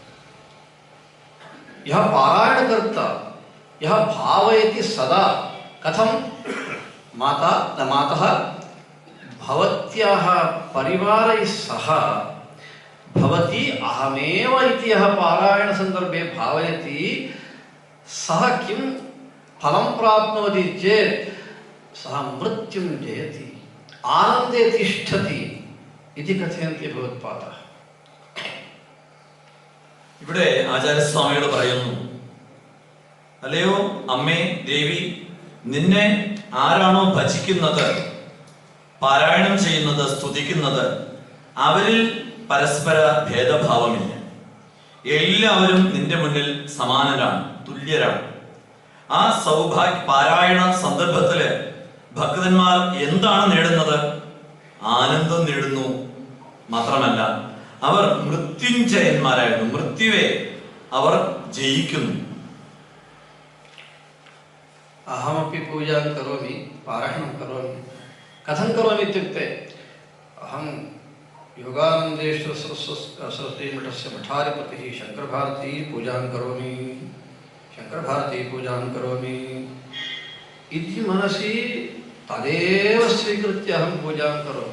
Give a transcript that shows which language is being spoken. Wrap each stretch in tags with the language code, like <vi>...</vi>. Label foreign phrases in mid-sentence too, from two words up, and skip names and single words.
<sa>यः पारायणकर्ता, यः भावयति सदा, कथं मातः भवत्याः परिवारैः सह भवती अहमेव इति यः पारायण संदर्भे भावयति सः किं फलं प्राप्नोति चेत् सः मृत्युं जयति, आनन्दे तिष्ठति इति कथयन्ति भगवत्पादाः.</sa> <ml>ഇവിടെ ആചാര്യസ്വാമികൾ പറയുന്നു, അല്ലയോ അമ്മേ ദേവി, നിന്നെ ആരാണോ ഭജിക്കുന്നത്, പാരായണം ചെയ്യുന്നത്, സ്തുതിക്കുന്നത്, അവരിൽ പരസ്പര ഭേദഭാവമില്ല. എല്ലാവരും നിന്റെ മുന്നിൽ സമാനരാണ്, തുല്യരാണ്. ആ പാരായണ സന്ദർഭത്തില് ഭക്തന്മാർ എന്താണ് നേടുന്നത്? ആനന്ദം നേടുന്നു. മാത്രമല്ല, അവർ മൃത്യുഞ്ജയന്മാരായിരുന്നു. മൃത്യുവെ അവർ ജയിക്കുന്നു.</ml> <sa>अहमपि पूजां करोमि, पारायणं करोमि. कथं करोमि इत्युक्ते, अहं योगानन्देश्वर सरस्वती मठस्य मठाधिपतिः शङ्करभारती पूजां करोमि, शङ्करभारती पूजां करोमि इति मनसि तदेव स्वीकृत्य अहं पूजां करोमि.</sa>